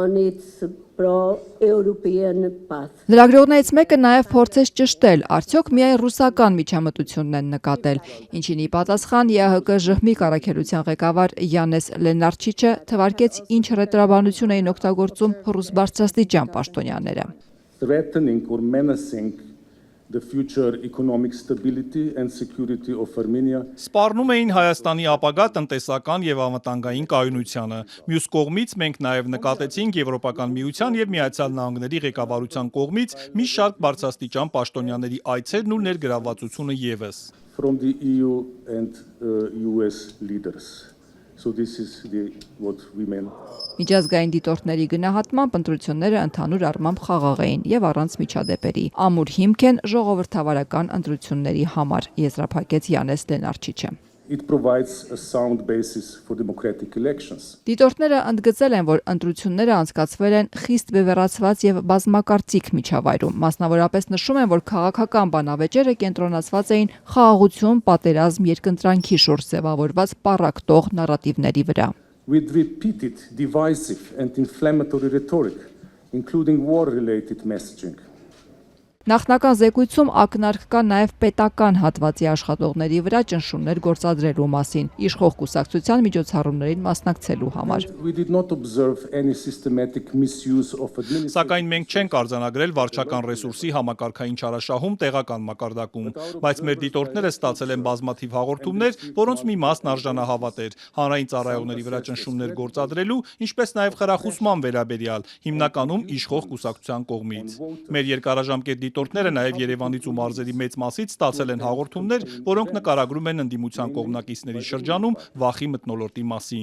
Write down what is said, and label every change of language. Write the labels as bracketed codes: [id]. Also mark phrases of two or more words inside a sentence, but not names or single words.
[hy] Լրագրողներից մեկը նաև փորձեց ճշտել, արդյոք միայն ռուսական միջամտությունն են նկատել, ինչին ի պատասխան ԵԱՀԿ ժհմիկ առաքելության ղեկավար Յանես Լենարչիչը թվարկեց, ինչ հռետորաբանություն էին օգտագործում ռուս բարձրաստիճան պաշտոնյաները։ [en] The future economic stability and security of Armenia. [hy] Սպառնում էին Հայաստանի ապագա տնտեսական եւ անվտանգային կայունությանը։ Մյուս կողմից մենք նաեւ նկատեցինք Եվրոպական միության եւ Միացյալ Նահանգների ղեկավարության կողմից մի շարք բարձրաստիճան պաշտոնյաների այցերն ու ներգրավվածությունը եւս։ [en] From the EU and US leaders. So this is what we meant. [hy] Միջազգային դիտորդների գնահատմամբ ընտրությունները ընդհանուր առմամբ խաղաղ էին եւ առանց միջադեպերի։ Ամուր հիմք են ժողովրդավարական ընտրությունների համար, եզրափակեց Յանես Լենարչիչը։ [en] It provides a sound basis for democratic elections. [hy] Դիտորդները ընդգծել են, որ ընտրությունները անցկացվել են խիստ բևեռացված եւ բազմակարծիք միջավայրում։ Մասնավորապես նշում են, որ քաղաքական բանավեճերը կենտրոնացված էին խաղաղություն, պատերազմ, երկընտրանքի շուրջ ձևավորված պառակտող նարատիվների վրա։ [en] With repeated divisive and inflammatory rhetoric, including war-related messaging. [hy] Նախնական զեկույցում ակնարկ կա նաև պետական հատվածի աշխատողների վրա ճնշումներ գործադրելու մասին, իշխող կուսակցության միջոցառումներին մասնակցելու համար։ Սակայն մենք չենք արձանագրել վարչական ռեսուրսի համակարգային չարաշահում տեղական մակարդակում, բայց մեր դիտորդները ստացել են բազմաթիվ հաղորդումներ, որոնց մի մասն արժանահավատ էր, հանրային ծառայողների վրա ճնշումներ գործադրելու, ինչպես նաև խրախուսման վերաբերյալ, հիմնականում իշխող կուսակցության կողմից։ Մեր երկարաժամկետ դիտորդները նաև Երևանից ու մարզերի մեծ մասից ստացել են հաղորդումներ, որոնք նկարագրում են ընդդիմության կողմնակիցների շրջանում վախի մթնոլորտի մասին։